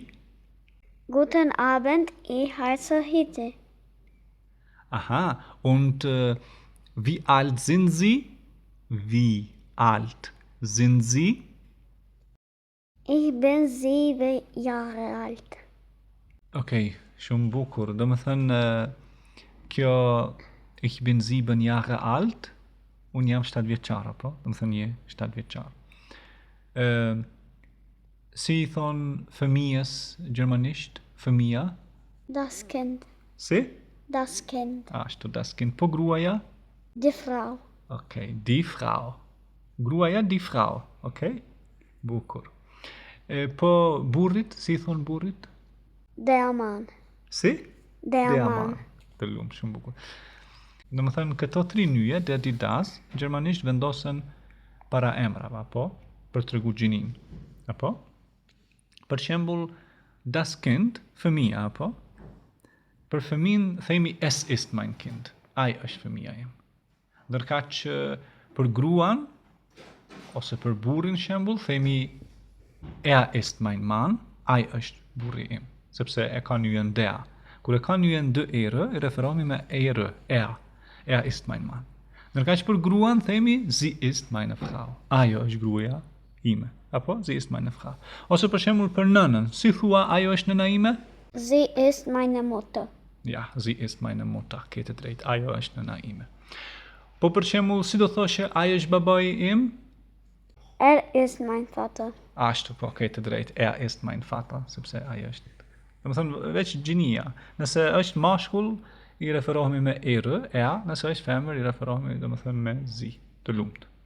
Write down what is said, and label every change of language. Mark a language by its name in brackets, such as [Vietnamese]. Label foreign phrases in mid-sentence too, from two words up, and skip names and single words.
[German] Guten Abend, ich heiße Hite. Aha, und wie alt sind Sie? Wie alt sind Sie? Ich bin 7 Jahre alt. [Albanian] Okej, shumë bukur. Do më thënë, kjo [German] ich bin 7 Jahre alt, [Albanian] unë jam 7 vjeçar, apo? Do më thënë je 7 vjeçar. Si I thonë fëmijës gjermanisht? Fëmija? [German] Das Kind. [Albanian] Si? [German] Das Kind. [Albanian] Ashtu, [German] das Kind. [Albanian] Po gruaja? [German] Die Frau. Okej, die Frau. Gruaja, die Frau. [Albanian] Okej? Bukur. Po burrit, si I thonë burrit? [German] Der Mann. [Albanian] Si? [German] Der Mann. [Albanian] Të lumë, shumë bukur. Në më thënë, këto 3 nyje, [German] der, die, das, [Albanian] gjermanisht vendosen para emrave, apo? Për të regu gjinin, apo? Për shembull, [German] das Kind, [Albanian] fëmija, apo? Për fëmin, themi [German] es ist mein Kind. [Albanian] Ai është fëmija jem. Ndërka që për gruan, ose për burrin shembull, themi [German] ist mein Mann, [Albanian] ai është burri im. Sepse e ka nyjen der. Kur e ka nyjen dë erë, I referohemi me erë, [German] er ist mein Mann. [Albanian] Ndërka që për gruan themi [German] sie ist meine Frau. [Albanian] Ajo është gruaja ime. Apo [German] sie ist meine Frau. [Albanian] Ose për shembull për nënën, si thua ajo është nëna ime? [German] Sie ist meine Mutter. Ja, sie ist meine Mutter. [Albanian] Kete drejt, ajo është nëna ime. Po për shembull, si do thoshe ai është babai im? [German] Ist mein Vater. [Albanian] Ashtu, po, kete drejt, [German] ist mein Vater, [Albanian] sepse ai është. Do të thënë veç gjinia. Nëse është mashkull, I referohemi me erë, nëse është femër, I referohemi, do të thënë me zi, të lumt.